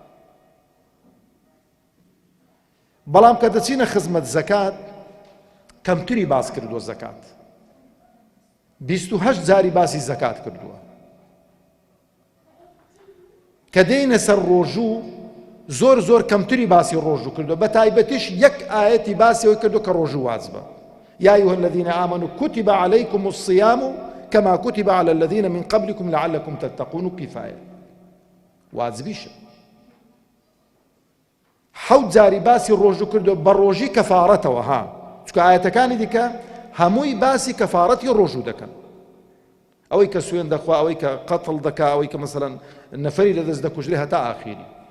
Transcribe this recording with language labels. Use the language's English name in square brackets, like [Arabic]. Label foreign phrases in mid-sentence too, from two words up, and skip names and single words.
[Central Kurdish] بەڵام کە دەچینە خزمەت زەکات، کەمتری باس کردووە زەکات. 28 جاری باسی زەکات کردووە. کە دێینە سەر ڕۆژوو، زۆر کەمتری باسی ڕۆژوو کردووە. بە تایبەتیش یەک ئایەتی باسی ئەوەی کردووە کە ڕۆژوو واجبە. [Arabic] يا أيها الذين آمنوا كتب عليكم الصيام كما كتب على الذين من قبلكم لعلكم تتقون. كفاية واجبيش. [Central Kurdish] حەوت جاری باسی ڕۆژوو کردو بە ڕۆژی کەفارەتەوە. چونکە ئایەتەکانی دیکە هەمووی باسی کەفارەتی ڕۆژوو دەکەن، ئەوەی کە سوێن دەخوا، ئەوەی کە قەتڵ دەکا، ئەوەی کە مەسەڵەن نەفەری لەدەست دەکوژرێ هەتا ئاخیری.